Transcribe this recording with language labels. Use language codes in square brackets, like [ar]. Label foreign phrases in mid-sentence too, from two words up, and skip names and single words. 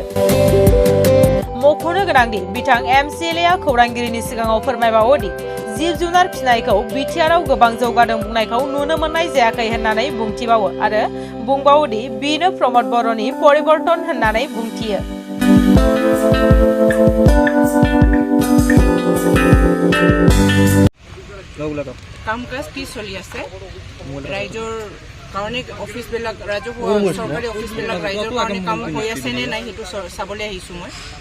[brx] मख'नो गोनांदि बिथां MCLA खौरांगिरिनि सिगाङाव फोरमायबावोदि जिब जुनार फिसिनायखौ बिटिआरआव गोबां जौगादों बुंनायखौ नुनो मोननाय जायाखै होननानै बुंथिबावो आरो बुंबावोदि बेनो प्रमद बर'नि परिबर्तन होननानै बुंथियो। [as] কাম-কাজ কি চলি আছে ৰাইজৰ কাৰণে অফিস বিলাক ৰাজহুৱা চৰকাৰী অফিস বিলাক ৰাইজৰ কাৰণে কাম হৈ আছে নে নাই হেতু চাবলৈ আহিছো মই।